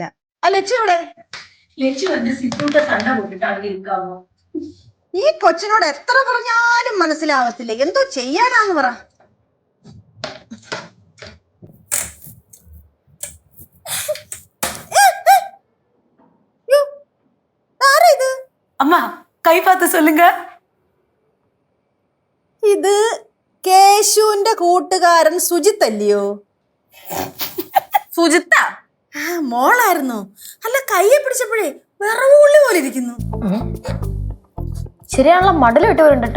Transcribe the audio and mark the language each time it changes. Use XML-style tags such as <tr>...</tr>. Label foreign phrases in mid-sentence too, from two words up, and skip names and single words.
<ml>ആ ലച്ചു ഇവിടെ. ഈ കൊച്ചിനോട് എത്ര പറഞ്ഞാലും മനസ്സിലാവത്തില്ല. എന്തോ ചെയ്യാനാന്ന് പറ.</ml> <ta>அம்மா கை பார்த்து சொல்லுங்க.</ta> <ml>ഇത് കേശുവിന്റെ കൂട്ടുകാരൻ സുജിത്ത് അല്ലയോ? സുജിത്ത മോളായിരുന്നോ? അല്ല കയ്യെ പിടിച്ചപ്പോഴേ വിറവുള്ളി പോലെ ഇരിക്കുന്നു. ശരിയാണല്ലോ മടല് വിട്ട് വരുന്നുണ്ട്.</ml>